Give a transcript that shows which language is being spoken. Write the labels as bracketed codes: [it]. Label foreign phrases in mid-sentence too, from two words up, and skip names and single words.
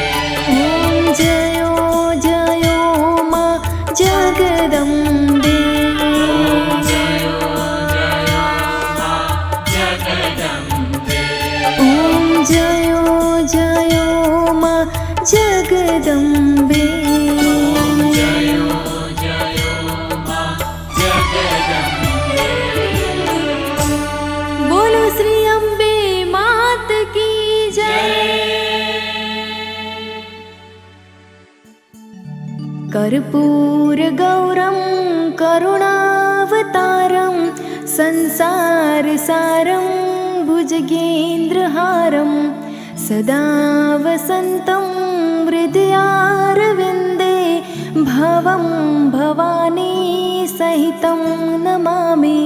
[hi] ओम जयो जयो मा जगदम्बे ओम जयो जयो मा जगदम्बे ओम जयो जयो मा जगदम्बे जयो जयो मा जगदम्बे बोलो श्री अम्बे मात की जय। [sa] कर्पूर गौरम करुणावतारम संसार सारम भुजगेन्द्रहारम सदा वसन्तं हृदयारविन्दे भवं भवानी सहितं नमामि।